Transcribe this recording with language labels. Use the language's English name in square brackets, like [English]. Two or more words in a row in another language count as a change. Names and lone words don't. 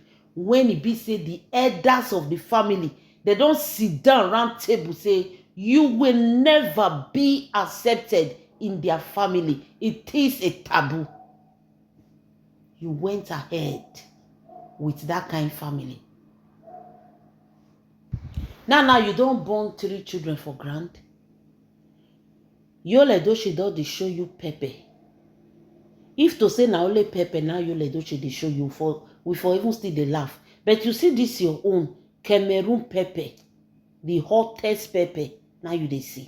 [Nigerian Pidgin] When it be say the elders of the family, they don't sit down round table say, you will never be accepted in their family. It is a taboo. You went ahead with that kind of family. Now you don't born 3 children for grant. Yul Edochie don dey show you pepper. If to say na only pepper now Yul Edochie dey show you, we for even still dey laugh. But you see this your own Cameroon pepper, the hottest pepper, now you dey see.